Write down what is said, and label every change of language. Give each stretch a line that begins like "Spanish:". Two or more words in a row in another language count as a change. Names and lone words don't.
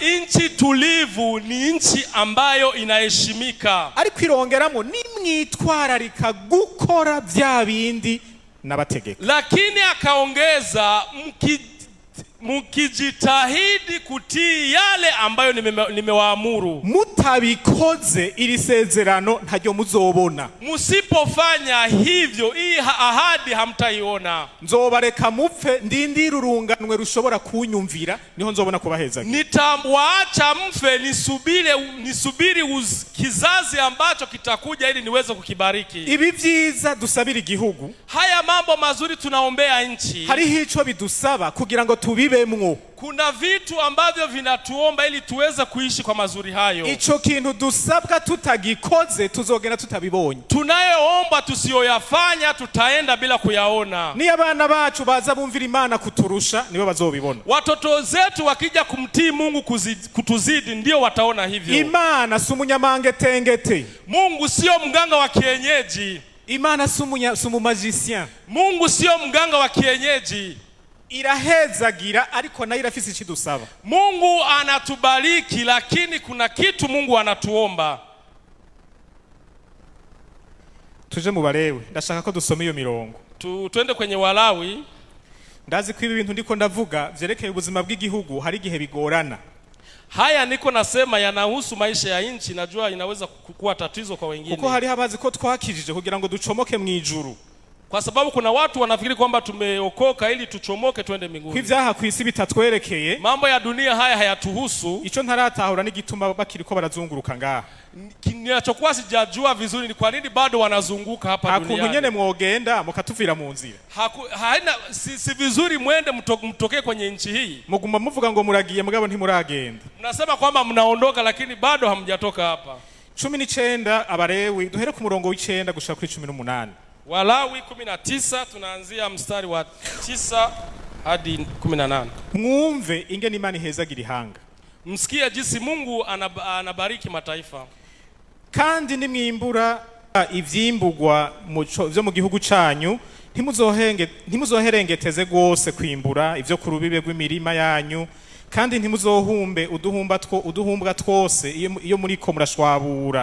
Swahili: Inchi tulivu ni inchi ambayo inaheshimika.
Rundi: Ariko irongeramo nimwitwararika gukora vya bindi nabategeka.
Swahili: Lakini akaongeza mukijitahidi kutii yale ambayo nimewaamuru.
Rundi: Mutabikoze iri sezerano ntaryo muzobona.
Swahili: Musipofanya hivyo hii ahadi hamtaiona.
Rundi: Nzobareka mupfe ndindira urunganwe rushobora kunyumvira niho nzobona kubahezagira.
Swahili: Nitamwaacha mfe nisubiri kizazi ambacho kitakuja ili niweze kukibariki.
Rundi: Ibi vyiza dusabira igihugu.
Swahili: Haya mambo mazuri tunaombea nchi.
Rundi: Hariho ico bidusaba kugira ngo tubibemwo.
Swahili: Kuna vitu ambavyo vinatuomba ili tuweze kuishi kwa mazuri hayo.
Rundi: Ico kintu dusabwa tutagikoze tuzogenda tutabibonye.
Swahili: Tunayoomba tusiyoyafanya tutaenda bila kuyaona.
Rundi: Ni abana bacu baza bumvira Imana kuturusha nibo bazobibona.
Swahili: Watoto zetu wakija kumtii Mungu kutuzidi ndio wataona hivyo.
Rundi: Imana si umunyamangetengete.
Swahili: Mungu sio mganga wa kienyeji.
Rundi: Imana si umumagicien.
Swahili: Mungu sio mganga wa kienyeji.
Rundi: Irahezagira ariko nayo irafise ikidusaba.
Swahili: Mungu anatubariki lakini kuna kitu Mungu anatuomba.
Rundi: Tuje mu Balewi, ndashaka ko dusoma iyo mirongo.
Swahili: Twende kwenye Walawi.
Rundi: Ndazi ko ibi bintu ndiko ndavuga vyerekeye ubuzima bw'igihugu hari igihe bigorana.
Swahili: Haya niko nasema yanahusu maisha ya nchi, najua inaweza kuwa tatizo kwa wengine.
Rundi: Kuko hari habazi ko twakijije kugira ngo ducomoke mwijuru.
Swahili: Kwa sababu kuna watu wanafikiri kwamba tumeokoka ili tuchomoke twende mbinguni.
Rundi: Kw'ivyaha kw'isi bitatwerekeye.
Swahili: Mambo ya dunia haya hayatuhusu.
Rundi: Ico ntaratahura n'igituma bakiriko barazunguruka ngaha.
Swahili: Ninachokuwa sijajua vizuri ni kwa nini bado wanazunguka hapa duniani.
Rundi: Hakuntu nyene mwogenda mukatuvira mu nzira.
Swahili: Haina si vizuri mwende mtokee kwenye nchi hii.
Rundi: Muguma muvuga ngo muragiye mugabo ntimuragenda.
Swahili: Mnasema kwamba mnaondoka lakini bado hamjatoka hapa. 19
Rundi: Abalewi duhere ku murongo w'9 gushika kuri 18.
Swahili: Walawi 19 tunaanzia mstari wa 9 hadi 18.
Rundi: Mwumve ingene Imana ihezagira ihanga.
Swahili: Msikie jinsi Mungu anabariki mataifa.
Rundi: Kandi nimwimbura ivyimbugwa vyo mu gihugu canyu ntimuzoherengeteze gose kwimbura ivyo ku rubibe rw'imirima yanyu, kandi ntimuzohumbe uduhumbwa twose iyo muriko murashwabura.